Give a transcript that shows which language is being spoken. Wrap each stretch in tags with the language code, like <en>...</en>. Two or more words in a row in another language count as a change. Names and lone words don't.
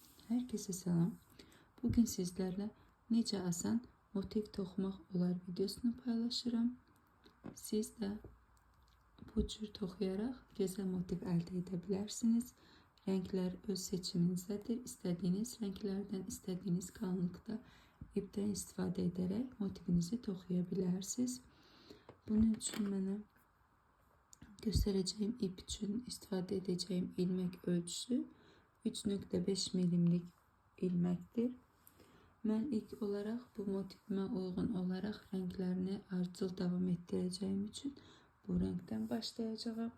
<tr>Herkese selam. Bugün sizlerle</tr> <az>necə asan motiv toxumaq olar videosunu paylaşırım. Siz de bu cür toxuyaraq gözəl motiv əldə edə bilərsiniz. Renkler öz seçiminizdədir. İstədiyiniz renklerden, istədiyiniz qalınlıqda ipdən istifadə edərək motivinizi toxuya bilərsiniz.</az> <tr>Bunun üçün mənə göstereceğim ip için istifadə edeceğim ilmek ölçüsü 3.5 milimlik ilmektir. Ben ilk olarak bu motivime uygun olarak renklerini artçıl devam ettireceğim için bu renkten başlayacağım.</tr>